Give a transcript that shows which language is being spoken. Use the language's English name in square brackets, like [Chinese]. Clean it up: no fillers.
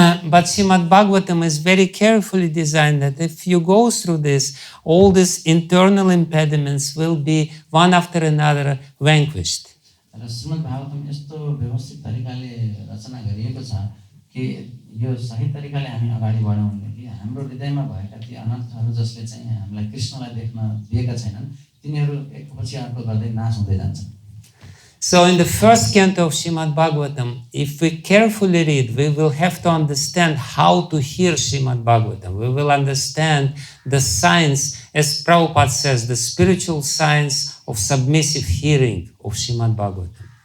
[English] But Srimad-Bhagavatam is very carefully designed that if you go through this, all these internal impediments will be one after another vanquished. [Nepali] र श्रीमद्-भागवतम यस्तो व्यवस्थित तरिकाले रचना गरिएको छ कि यो सही तरिकाले हामी अगाडि बढौँ भनेदेखि हाम्रो हृदयमा भएका ती अनर्थहरू जसले चाहिँ हामीलाई कृष्णलाई देख्न दिएका छैनन्, तिनीहरू एकपछि अर्को गर्दै नाश हुँदै जान्छन्। [English] So in the first canto of Srimad-Bhagavatam, if we carefully read, we will have to understand how to hear Srimad-Bhagavatam. We will understand the science, as Prabhupada says, the spiritual science of submissive hearing of Srimad-Bhagavatam.